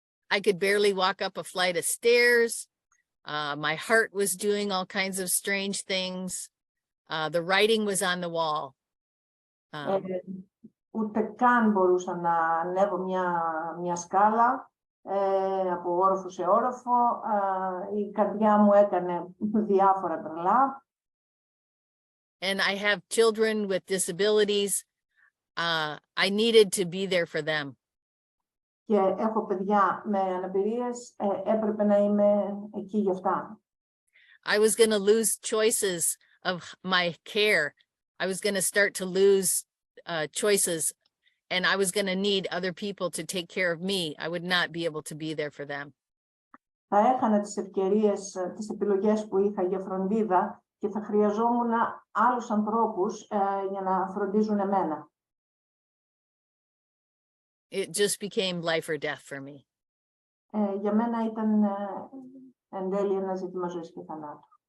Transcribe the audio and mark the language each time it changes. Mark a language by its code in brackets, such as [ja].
[en] I could barely walk up a flight of stairs. My heart was doing all kinds of strange things. The writing was on the wall. [el] Ούτε καν μπορούσα να ανέβω μια σκάλα από όροφο σε όροφο. Η καρδιά μου έκανε διάφορα τρελά. [en] And I have children with disabilities. I needed to be there for them. [el] Και έχω παιδιά με αναπηρίες, έπρεπε να είμαι εκεί για αυτά. [en] I was going to lose choices of my care. I was going to start to lose choices, and I was going to need other people to take care of me. I would not be able to be there for them. [el] Θα έχανα τις ευκαιρίες, τις επιλογές που είχα για φροντίδα και θα χρειαζόμουν άλλους ανθρώπους για να φροντίζουν εμένα. [en] It just became life or death for me. [el] Για μένα ήταν εν τέλει ένα ζήτημα ζωής και θανάτου.